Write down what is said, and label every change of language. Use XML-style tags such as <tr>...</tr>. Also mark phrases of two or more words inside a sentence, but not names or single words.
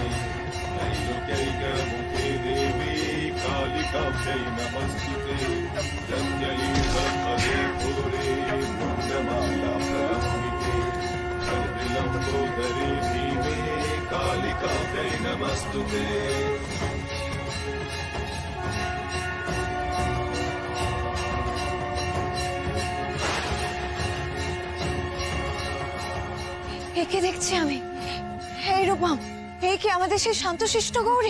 <sa>त्रैलोक्यैकमुखे देवी कालिकाव्यै नमस्तुते प्रत्यलीढपदे घोरे मुण्डमाला प्रलम्बिते कल्पिलम्बोदरे भीमे कालिकाव्यै नमस्तुते।</sa> <bn>একে দেখছি আমি, এই রূপম, এই কি আমাদের সেই শান্তশিষ্ট গৌরী?</bn>